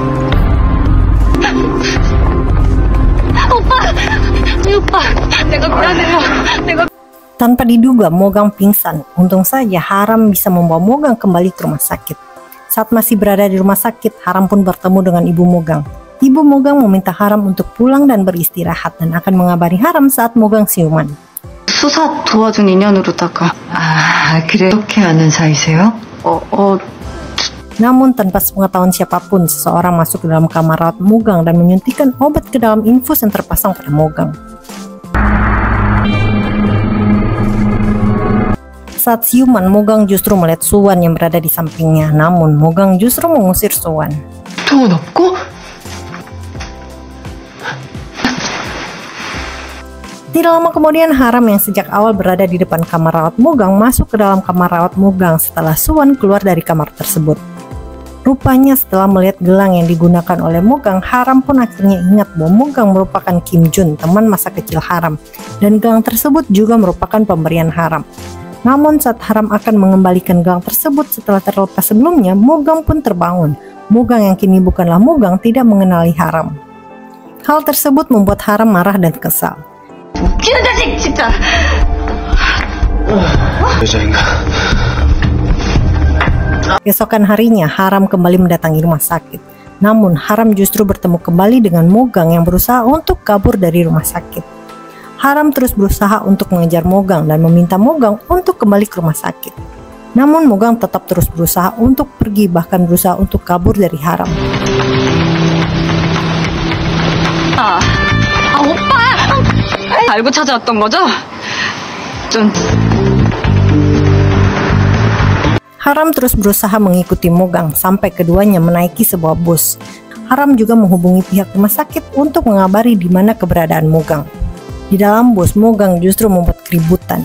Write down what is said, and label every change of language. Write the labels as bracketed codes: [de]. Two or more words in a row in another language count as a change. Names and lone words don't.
[id] Tanpa diduga Mogang pingsan. Untung saja Haram bisa membawa Mogang kembali ke rumah sakit. Saat masih berada di rumah sakit, Haram pun bertemu dengan ibu Mogang. Ibu Mogang meminta Haram untuk pulang dan beristirahat dan akan mengabari Haram saat Mogang siuman. [ko] 수사 도와준 인연으로다가. 아, 그래. 어떻게 아는 사이세요? [id] Namun tanpa sepengetahuan siapapun, seseorang masuk ke dalam kamar rawat Mogang dan menyuntikkan obat ke dalam infus yang terpasang pada Mogang. Saat siuman, Mogang justru melihat Suwan yang berada di sampingnya. Namun Mogang justru mengusir Suwan. [ko] 돈 없고? [id] Tidak lama kemudian Haram yang sejak awal berada di depan kamar rawat Mogang masuk ke dalam kamar rawat Mogang setelah Suwan keluar dari kamar tersebut. Rupanya setelah melihat gelang yang digunakan oleh Mogang, Haram pun akhirnya ingat bahwa Mogang merupakan Kim Jun, teman masa kecil Haram, dan gelang tersebut juga merupakan pemberian Haram. Namun saat Haram akan mengembalikan gelang tersebut setelah terlepas sebelumnya, Mogang pun terbangun. Mogang yang kini bukanlah Mogang tidak mengenali Haram. Hal tersebut membuat Haram marah dan kesal. [ko] 웃기는 자식 진짜. 여자인가? [id] Keesokan harinya Haram kembali mendatangi rumah sakit. Namun Haram justru bertemu kembali dengan Mogang yang berusaha untuk kabur dari rumah sakit. Haram terus berusaha untuk mengejar Mogang dan meminta Mogang untuk kembali ke rumah sakit. Namun Mogang tetap terus berusaha untuk pergi, bahkan berusaha untuk kabur dari Haram. [ko] 오빠! 알고 찾아왔던 거죠? [id] Haram terus berusaha mengikuti Mogang sampai keduanya menaiki sebuah bus. Haram juga menghubungi pihak rumah sakit untuk mengabari di mana keberadaan Mogang. Di dalam bus, Mogang justru membuat keributan.